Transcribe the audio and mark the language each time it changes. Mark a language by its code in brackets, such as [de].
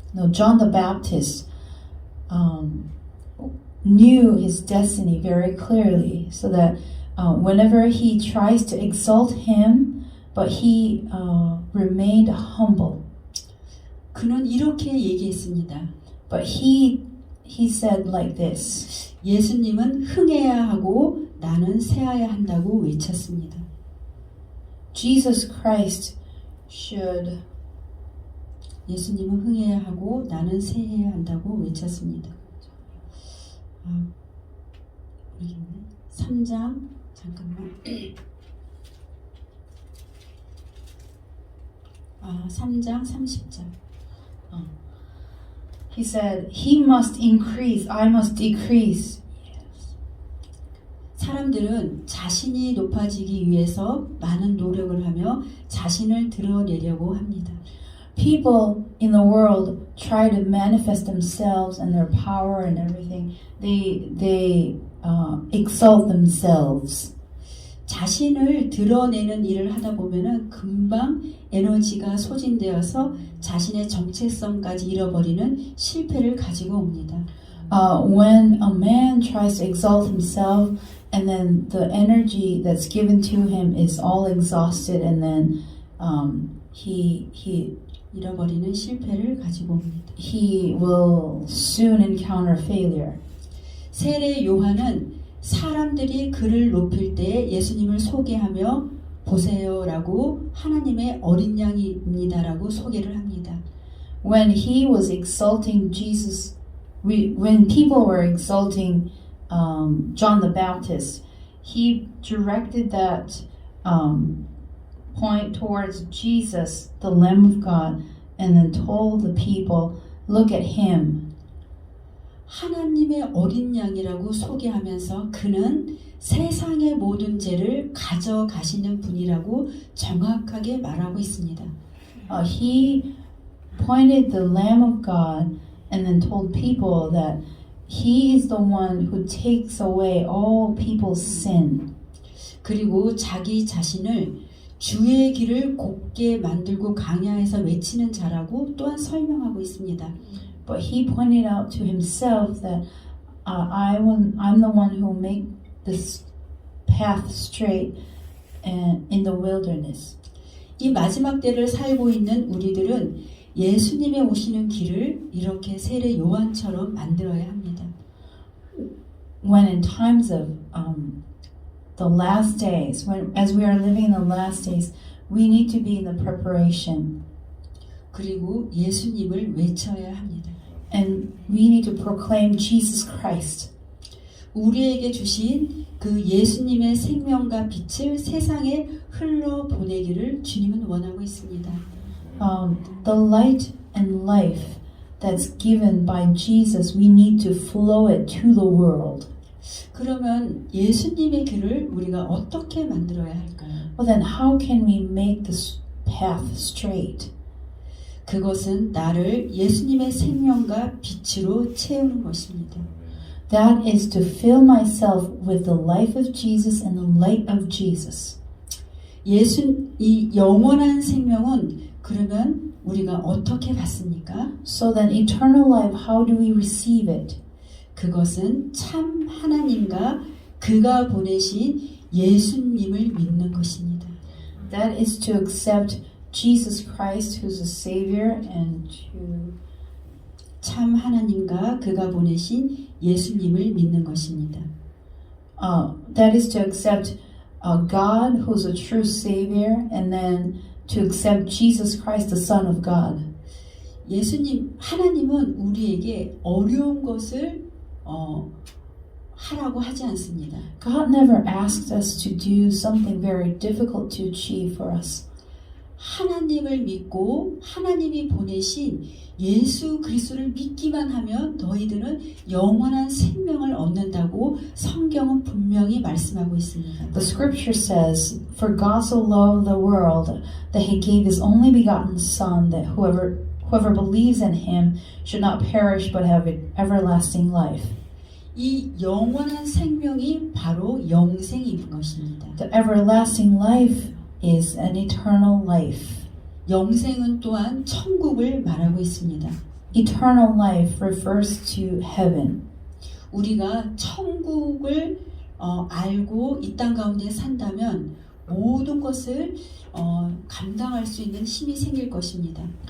[en] John the Baptist knew his destiny very clearly, so that whenever he tries to exalt him, but he remained humble. [ko] 그는 이렇게 얘기했습니다. [en] But he said like this. [ko] 예수님은 흥해야 하고 나는 쇠해야 한다고 외쳤습니다. [en] Jesus Christ should. [ko] 예수님은 흥해야 하고 나는 쇠해야 한다고 외쳤습니다. 우리 3장 잠깐만. 3장 30절. [en] He said, He must increase, I must decrease. [ko] 사람들은 자신이 높아지기 위해서 많은 노력을 하며 자신을 드러내려고 합니다. [en] People in the world try to manifest themselves and their power and everything. They exalt themselves. [ko] 자신을 드러내는 일을 하다 보면은 금방 에너지가 소진되어서 자신의 정체성까지 잃어버리는 실패를 가지고 옵니다. [en] When a man tries to exalt himself and then the energy that's given to him is all exhausted and then he [ko] 잃어버리는 실패를 가지고 옵니다. [en] will soon encounter failure. [ko] 세례 요한은 사람들이 그를 높일 때 예수님을 소개하며 보세요라고 하나님의 어린 양입니다라고 소개를 합니다. [en] When he was exalting Jesus, when people were exalting John the Baptist, he directed that point towards Jesus, the Lamb of God, and then told the people, look at him. [ko] 하나님의 어린 양이라고 소개하면서 그는 세상의 모든 죄를 가져가시는 분이라고 정확하게 말하고 있습니다. [en] He pointed the Lamb of God and then told people that he is the one who takes away all people's sin. [ko] 그리고 자기 자신을 주의 길을 곧게 만들고 강야에서 외치는 자라고 또한 설명하고 있습니다. [en] But he pointed out to himself that I'm the one who will make this path straight and in the wilderness. [ko] 이 마지막 때를 살고 있는 우리들은 예수님의 오시는 길을 이렇게 세례 요한처럼 만들어야 합니다. [en] When in times of the last days, as we are living in the last days, we need to be in the preparation. [ko] 그리고 예수님을 외쳐야 합니다. [en] And we need to proclaim Jesus Christ. [ko] 우리에게 주신 그 예수님의 생명과 빛을 세상에 흘러 보내기를 주님은 원하고 있습니다. [en] The light and life that's given by Jesus, we need to flow it to the world. [ko] 그러면 예수님의 길을 우리가 어떻게 만들어야 할까요? [en] Well, then how can we make this path straight? [ko] 그것은 나를 예수님의 생명과 빛으로 채우는 것입니다. [en] That is to fill myself with the life of Jesus and the light of Jesus. [ko] 이 영원한 생명은 그러면 우리가 어떻게 받습니까? [en] So then eternal life, how do we receive it? [ko] 그것은 참 하나님과 그가 보내신 예수님을 믿는 것입니다. [en] That is to accept Jesus Christ, who's a Savior, and to [ko] 참 하나님과 그가 보내신 예수님을 믿는 것입니다. [en] That is to accept God, who's a true Savior, and then to accept Jesus Christ, the Son of God. [ko] 하나님은 우리에게 어려운 것을 하라고 하지 않습니다. [en] God never asked us to do something very difficult to achieve for us. [ko] 하나님을 믿고 하나님이 보내신 예수 그리스도를 믿기만 하면 너희들은 영원한 생명을 얻는다고 성경은 분명히 말씀하고 있습니다. [en] The scripture says, For God so loved the world that he gave his only begotten Son, that whoever believes in him should not perish but have everlasting life. [ko] 이 영원한 생명이 바로 영생인 것입니다. [en] The everlasting life is an eternal life. [ko] 영생은 또한 천국을 말하고 있습니다. [en] Eternal life refers to heaven. [ko] 우리가 천국을 알고 이 땅 가운데 산다면 모든 것을 감당할 수 있는 힘이 생길 것입니다.